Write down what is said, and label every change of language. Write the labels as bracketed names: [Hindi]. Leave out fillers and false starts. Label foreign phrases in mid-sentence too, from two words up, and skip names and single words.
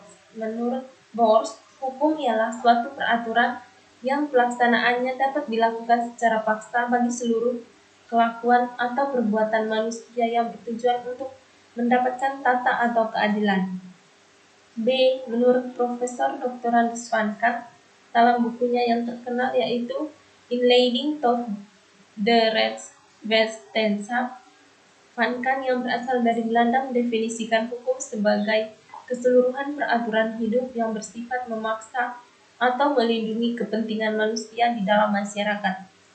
[Indonesian] Menurut Borst, hukum ialah suatu peraturan yang pelaksanaannya dapat dilakukan secara paksa bagi seluruh kelakuan atau perbuatan manusia yang bertujuan untuk mendapatkan tata atau keadilan. B. Menurut Profesor Dr. Randus van Kant, dalam bukunya yang terkenal yaitu Inleiding tot de Rechtswetenschap, Van Kant yang berasal dari Belanda mendefinisikan hukum sebagai keseluruhan peraturan hidup yang bersifat memaksa atau melindungi kepentingan manusia di dalam masyarakat.